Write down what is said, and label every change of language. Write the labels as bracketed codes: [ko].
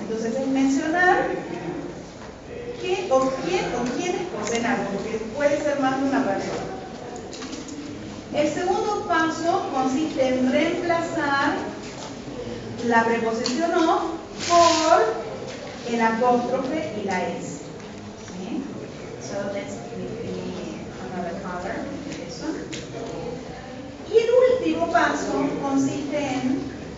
[es] Entonces es mencionar qué o quién o quiénes poseen algo, porque puede ser más de una persona. El segundo paso consiste en reemplazar la preposición of por el apóstrofe y la S. ¿Sí? [en] So let's give another color. This one. [es] Y el último paso consiste en